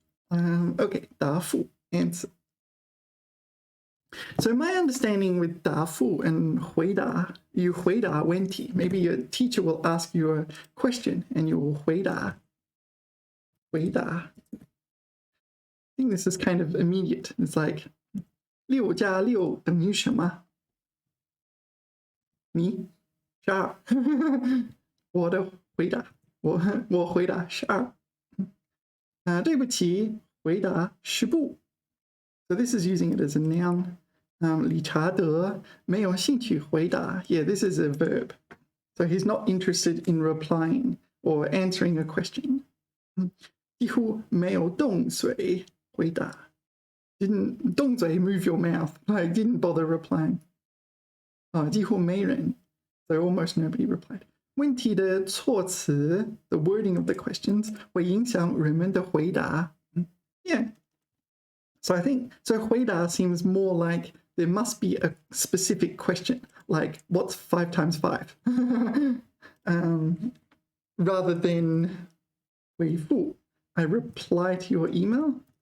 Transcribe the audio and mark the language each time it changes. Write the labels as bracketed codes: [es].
[en] Okay, 答复, answer. So my understanding with 答复 and 回答, you 回答问题. Maybe your teacher will ask you a question and you will 回答. I think this is kind of immediate. It's like [zh] 6加6等于什么? 你12. 我的回答. 我回答12. 对不起，回答10步. [en] So this is using it as a noun. [zh] 理查德没有兴趣回答. [en] Yeah, this is a verb. So he's not interested in replying or answering a question. [zh] 几乎没有动嘴回答. [en] Didn't 动嘴 move your mouth. Like didn't bother replying. [zh] 几乎没人. [en] So almost nobody replied. [zh] 问题的措辞, [en] the wording of the questions, [zh] 会影响人们的回答. [en] Yeah. So I think, so 回答 seems more like there must be a specific question, like what's 5 times 5? Rather than 回复, I reply to your email.